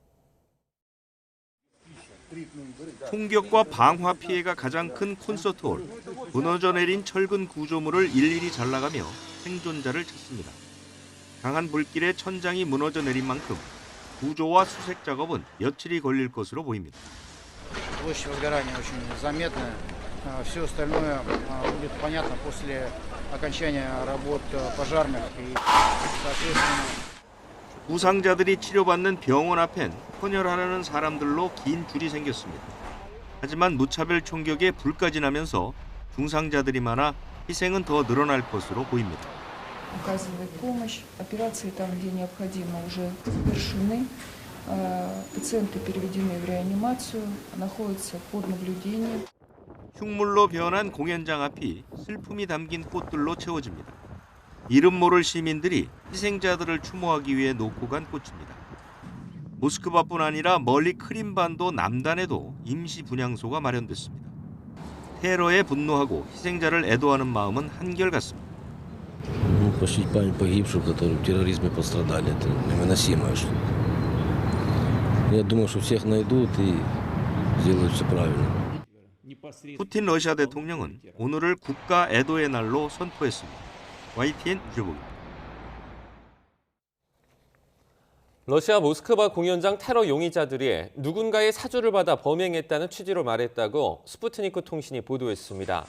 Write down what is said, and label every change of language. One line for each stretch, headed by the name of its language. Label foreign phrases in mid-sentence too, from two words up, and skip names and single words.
Korean: 총격과 방화 피해가 가장 큰 콘서트홀. 무너져 내린 철근 구조물을 일일이 잘라가며 생존자를 찾습니다. 강한 불길에 천장이 무너져 내린 만큼 구조와 수색 작업은 며칠이 걸릴 것으로 보입니다.
Russian: Площадь возгорания очень заметная. Все остальное будет понятно после окончания работ пожарных и, соответственно,
Korean: 부상자들이 치료받는 병원 앞엔 헌혈하려는 사람들로 긴 줄이 생겼습니다. 하지만 무차별 총격에 불까지 나면서 중상자들이 많아 희생은 더 늘어날 것으로 보입니다.
Russian: Оказывает помощь. Операции там, где необходимо, уже завершены. Пациенты переведены в реанимацию, находятся под наблюдением.
Korean: 흉물로 변한 공연장 앞이 슬픔이 담긴 꽃들로 채워집니다. 이름 모를 시민들이 희생자들을 추모하기 위해 놓고 간 꽃입니다. 모스크바뿐 아니라 멀리 크림반도 남단에도 임시 분향소가 마련됐습니다. 테러에 분노하고 희생자를 애도하는 마음은 한결같습니다.
Russian: Почтить память погибших, которые в терроризме пострадали, это невыносимая штука. Я думаю, что всех найдут и сделают все правильно.
Korean: 푸틴 러시아 대통령은 오늘을 국가 애도의 날로 선포했습니다. YTN 류재복입니다. 러시아 모스크바 공연장 테러 용의자들이 누군가의 사주를 받아 범행했다는 취지로 말했다고 스푸트니크 통신이 보도했습니다.